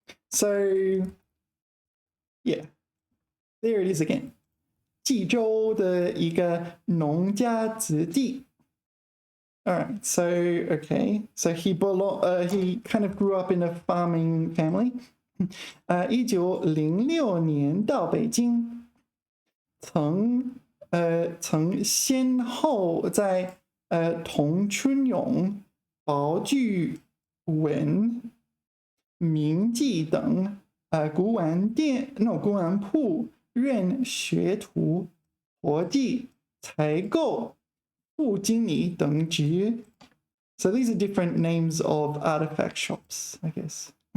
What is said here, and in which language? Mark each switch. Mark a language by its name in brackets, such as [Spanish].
[English] So, yeah, there it is again. [Chinese] 冀州的一个农家子弟. [English] All right, so okay, so he kind of grew up in a farming family. [Chinese] 1906年到北京，曾先后在童春咏、宝聚文、名记等古玩铺任学徒、活计、采购、副经理等职。 [English] So these are different names of artifact shops, I guess.